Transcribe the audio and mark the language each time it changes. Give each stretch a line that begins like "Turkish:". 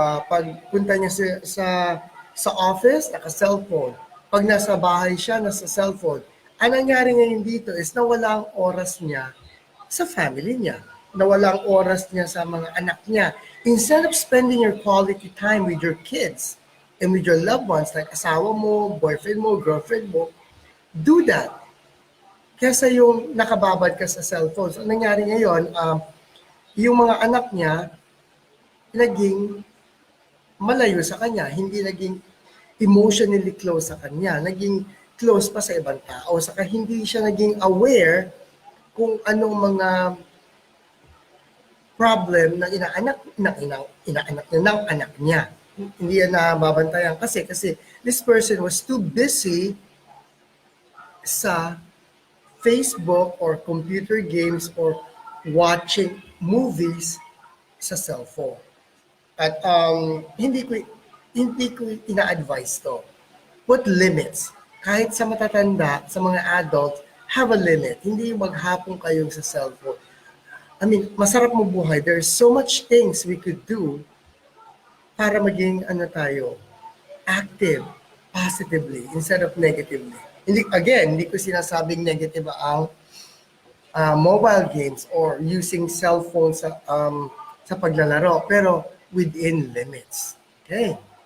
Filipino: Pag punta niya sa office, naka-cellphone. Pag nasa bahay siya, nasa cellphone. Ang nangyari ngayon dito is nawala ang oras niya sa family niya. Nawala ang oras niya sa mga anak niya.
English: Instead of spending your quality time with your kids and with your loved ones,
Filipino: like asawa mo, boyfriend mo, girlfriend mo,
English: do that.
Filipino: Kesa yung nakababad ka sa cellphone. So, ang nangyari ngayon, yung mga anak niya, naging malayo sa kanya, hindi naging
English: emotionally close
Filipino: sa kanya, naging close pa sa ibang tao, saka hindi siya naging aware kung anong mga problem na inaanak ng anak niya. Hindi yan nababantayan kasi
English: this person was too busy sa Facebook or computer games or watching movies sa cellphone.
Filipino: At hindi ko ina-advise to.
English: Put limits.
Filipino: Kahit sa matatanda, sa mga adults,
English: have a limit.
Filipino: Hindi maghapon kayo sa cellphone.
English: I mean,
Filipino: masarap mo buhay.
English: There's so much things we could do
Filipino: para maging
English: active, positively, instead of negatively.
Filipino: Hindi ko sinasabing negative ang mobile games or using cellphone sa paglalaro, pero
English: within limits.
Filipino: Okay.